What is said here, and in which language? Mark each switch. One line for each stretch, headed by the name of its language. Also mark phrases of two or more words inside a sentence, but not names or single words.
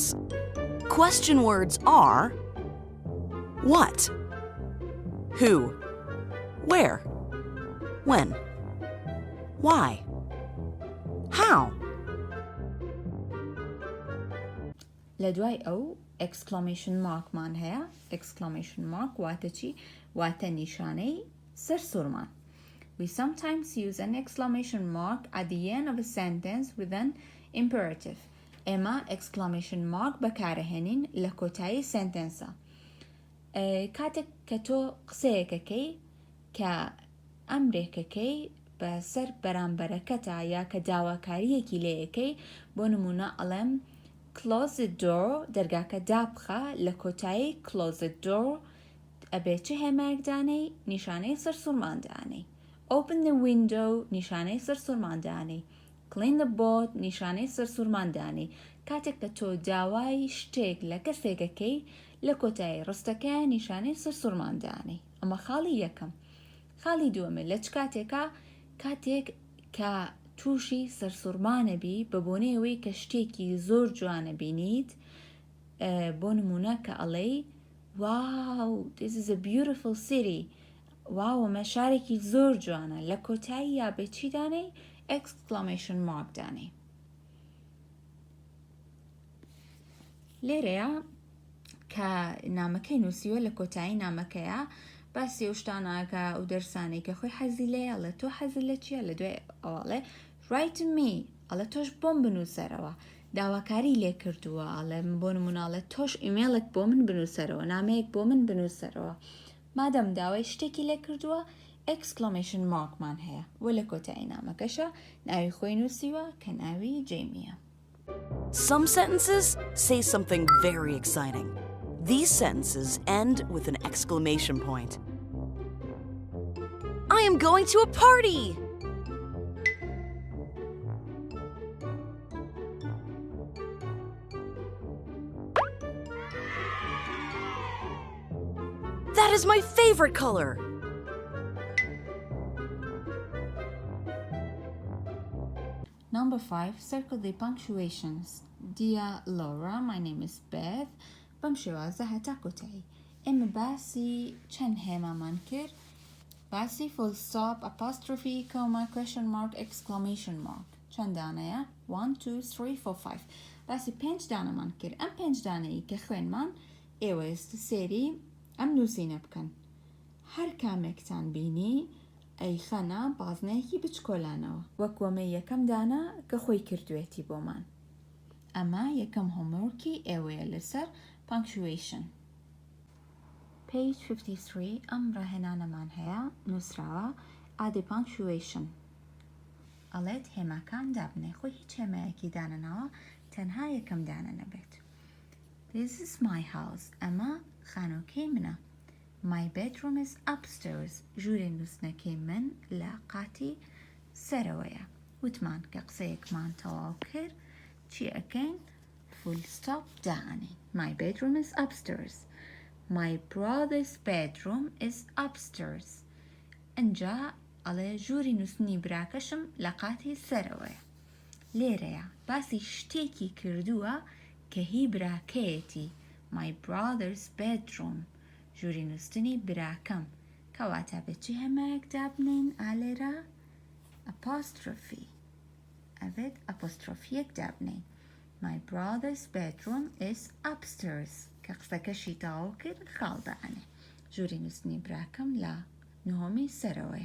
English: Question words are what, who, where, when, why, how.
Central Kurdish: لدواي أو
English: exclamation mark
Central Kurdish: مان هيا.
English: exclamation mark
Central Kurdish: واتە چی؟ واتە نیشانەی سەرسوورمان.
English: We sometimes use an exclamation mark at the end of a sentence with an imperative.
Central Kurdish: ئێمە
English: exclamation mark
Central Kurdish: بەکارەهێنین لە کۆتایی سنتەنسە. کاتێک کە تۆ قسەیەکەکەی کە ئەمرێکەکەی بەسەر بەرامبەرەکەتە یا کە داواکاریەکی لێیەکەی بۆ نمونە ئەڵێم
English: close the door
Central Kurdish: دەرگاکە دابخە لە کۆتایی
English: close the door
Central Kurdish: ئەبێ چه هێمایەک دانەی نیشانەی سەرسوورمان دانەی.
English: Open the window
Central Kurdish: نیشانەی سەرسوورمان دانەی.
English: Clean the board
Central Kurdish: نیشانەی سەرسوورمان دانەی. کاتێک کە تۆ داوای شتێک لە کەسێکەکەی لە کۆتایی ڕستەکە نیشانەی سەرسوورمان دانەی. ئەمە خاڵی یەکەم. خاڵی دووەمە لە چ کاتێکە کاتێک کە تووشی سەرسوورمانە بی بە بۆنەیەوەی کە شتێکی زۆر جوانە بینیت بۆ نمونە کە ئەڵێی
English: wow this is a beautiful city.
Central Kurdish: واو ئەمە شارێکی زۆر جوانە لە کۆتایی یا بە چی دانەی
English: exclamation mark
Central Kurdish: دانەی. لێرەیە کە نامەکەی نووسیوە لە کۆتایی نامەکەیە باسی ئەو شتانەکە ئەو دەرسانەی کە خۆی حەزی لێیە ئەڵێ تۆ حەزی لە چییە لە دوای ئەوڵێ
English: write me
Central Kurdish: ئەڵێ تۆش بۆم بنووسەرەوە داواکاری لێ کردووە ئەڵێ بۆ نموناڵێ تۆش ئیمێلێک بۆ من بنووسەرەوە نامەیەک بۆ من بنووسەرەوە مادەم داوای شتێکی لێ کردووە
English: exclamation mark
Central Kurdish: مان هەیە وە لە کۆتایی نامەکەشە ناوی خۆی نووسیوە کە ناوی جێمیە.
English: Some sentences say something very exciting. These sentences end with an exclamation point. I am going to a party! That is my favorite color! Number 5. Circle the punctuations. Dear Laura, my name is Beth.
Central Kurdish: بەمشێوازە هەتا کۆتایی. ئێمە باسی چەند هێمامان کرد. باسی
English: full stop, apostrophe, comma, question mark, exclamation mark.
Central Kurdish: چەند دانەیە؟ 1, 2, 3, 4, 5. باسی 5 دانەمان کرد. ئەم 5 دانەیە کە خوێنمان ئێوە ئێستا سێری ئەم نووسینە بکەن. هەر کامێکتان بینی ئەی خەنە بازنەیەکی بچکۆلانەوە. وەک وەمە یەکەم دانە کە خۆی کردوێتی بۆمان. ئەمە یەکەم هۆمۆرکی ئێوەیە لەسەر punctuation. page 53 ئەم ڕاهێنانەمان هەیە نووسراوە ئادی punctuation ئەڵێت هێماکان دابنێ خۆی هیچ هێمایەکی دانەناوە تەنها یەکەم دانە نەبێت.
English: This is my house.
Central Kurdish: ئەمە خانۆکەی منە.
English: My bedroom is upstairs.
Central Kurdish: ژووری نووسنەکەی من لە قاتی سەرەوەیە. وتمان کە قسەیەکمان تەواو کرد چی ئەکەین؟
English: full stop دائنین. My bedroom is upstairs. My brother's bedroom is upstairs.
Central Kurdish: ئەنجا ئەڵێ ژووری نووسنی براکەشم لە قاتی سەرەوەیە. لێرەیە باسی شتێکی کردووە کە هی براکەیەتی.
English: My brother's bedroom.
Central Kurdish: ژووری نووسنی براکەم. کەواتە بەچی هەمایەک دابنین ئالێرە؟
English: apostrophe.
Central Kurdish: ئەبێت ئەپۆسترۆفیەک دابنین.
English: My brother's bedroom is upstairs.
Central Kurdish: کە قسەکەشی تەواو کرد خاڵ دائنێ. ژووری نووسنی براکەم لە نهۆمی سەرەوەیە.